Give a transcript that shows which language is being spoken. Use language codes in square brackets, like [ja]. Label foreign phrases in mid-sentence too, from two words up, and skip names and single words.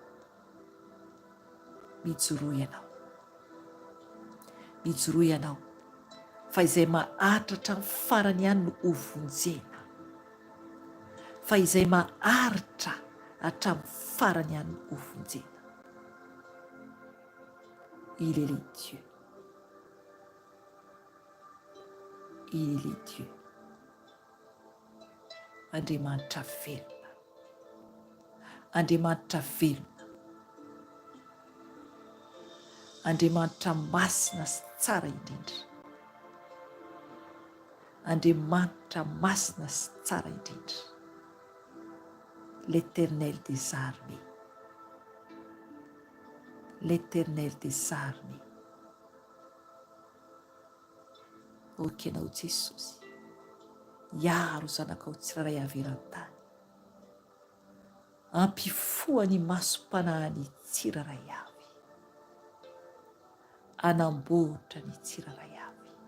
[mg] Mijoroa ianao, mijoroa ianao, fa izay mahatratra ny farany ihany no hovonjena, fa izay maharitra hatramin'ny farany ihany no hovonjena. [fr] Il est le Dieu, il est le Dieu. [mg] Andriamanitra velona, Andriamanitra velona, Andriamanitra masina sy tsara indrindra, Andriamanitra masina sy tsara indrindra. [fr] L'Éternel des armées, l'Éternel des armées. [mg] Okenao Jesosy, hiaro zanakao tsiraray averan-tany, ampifoany masom-panahiny tsiraray avy, anamboatra ny tsiraray avy.